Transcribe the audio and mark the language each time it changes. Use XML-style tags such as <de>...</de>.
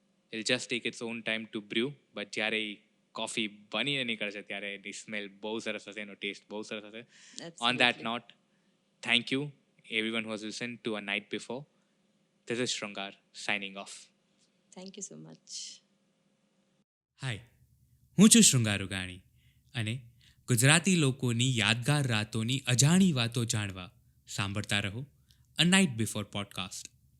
<en>It'll just take its own time to brew, but</en> <gu>જ્યારે coffee બનીને નીકળશે ત્યારે એની સ્મેલ બહુ સરસ હશે, એનો ટેસ્ટ બહુ સરસ હશે.</gu> <en>On that note, thank you everyone who has listened to A Night Before. This is Shrungar signing off. Thank you so much.</en> <gu>હાય, હું છું શૃંગાર રૂગાણી અને ગુજરાતી લોકોની યાદગાર રાતોની અજાણી વાતો જાણવા સાંભળતા રહો અ નાઇટ બિફોર પોડકાસ્ટ.</gu>